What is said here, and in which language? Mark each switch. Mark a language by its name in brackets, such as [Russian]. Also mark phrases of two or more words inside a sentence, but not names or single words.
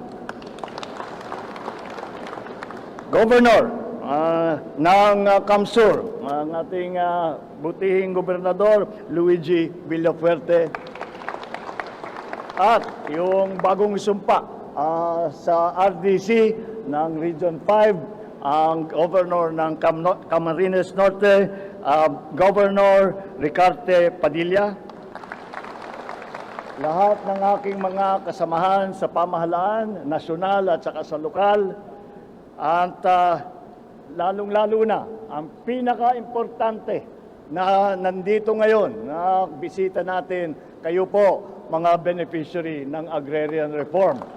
[Filipino] Governor ng Camsur, ang ating butihing gobernador, Luigi Villafuerte. At yung bagong sumpa sa RDC ng Region 5, ang governor ng Camarines Norte, Governor Ricarte Padilla. Lahat ng aking mga kasamahan sa pamahalaan, nasyonal at saka sa lokal, at lalong-lalo na, ang pinaka-importante na nandito ngayon, na bisita natin, kayo po, mga beneficiary ng [English] agrarian reform.